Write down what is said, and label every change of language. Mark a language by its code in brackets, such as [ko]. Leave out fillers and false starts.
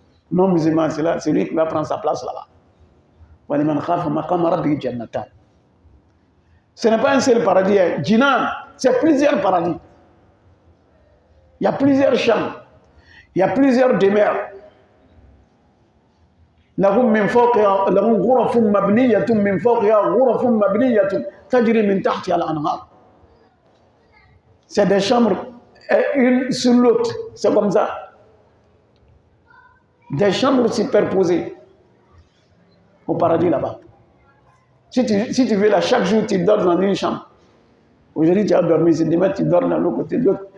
[fr] Non musulman, c'est lui qui va prendre sa place là-bas. Ce n'est pas un seul paradis, Jinan, c'est plusieurs paradis. Il y a plusieurs chambres, il y a plusieurs demeures. [ar] لهم من فوقها لهم غرف مبنية من فوقها غرف مبنية تجري من تحتها الأنهار. [fr] C'est des chambres une sur l'autre, c'est comme ça. Des chambres superposées au paradis là-bas. Si tu veux là, chaque jour tu dors dans une chambre. Aujourd'hui tu as dormi, demain tu dors dans l'autre côté de l'autre.